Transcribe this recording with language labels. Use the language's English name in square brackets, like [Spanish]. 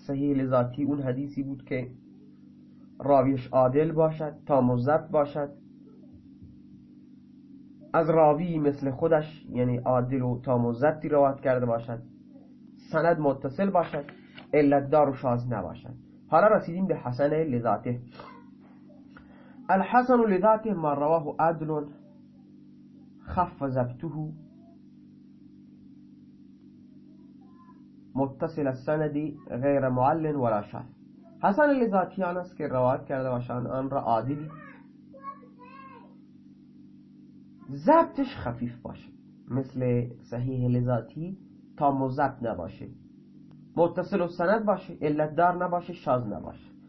[Persian] صحیح لذاتی اون حدیثی بود که راویش عادل باشد، تام و ضبط باشد، از راوی مثل خودش، یعنی عادل و تام و ضبطی روایت کرده باشد، سند متصل باشد، علت دار و شاذ نباشد. حالا رسیدیم به حسن لذاته. [Arabic] الحسن لذاته ما رواه عدل خف ضبطه متصل السند غیر معلل ولا شاذ. [Persian] حسن لذاتی آن است که روایت کرده باشند آن را عادلی، ضبطش خفیف باشه، مثل صحیح لذاتی تام و ضبط نباشه، متصل السند باشه، علت دار نباشه، شاذ نباشه.